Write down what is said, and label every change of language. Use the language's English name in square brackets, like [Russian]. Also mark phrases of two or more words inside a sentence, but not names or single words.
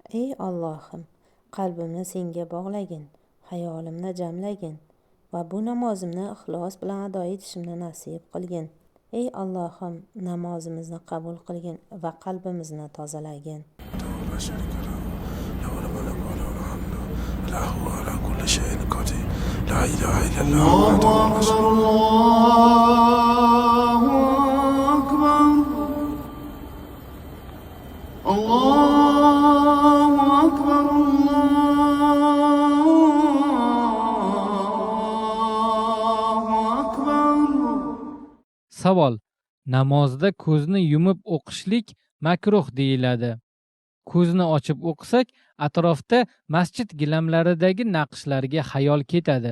[Uzbek] Ey Allohim, qalbimni senga bog'lagin, hayolimni jamlagin va bu namozimni ixlos bilan ado etishimni nasib qilgin. Ey Allohim, namozimizni qabul qilgin va qalbimizni tozalagin. [Arabic] لا شريك له له الملك وله الحمد لا هو على كل شيء قدير لا إله إلا الله وحده لا شريك له. الله أكبر [Uzbek] Savol: namozda ko'zni yumib o'qishlik makruh deyiladi. Ko'zni ochib o'qisak, atrofda masjid gilamlaridagi naqshlarga xayol ketadi.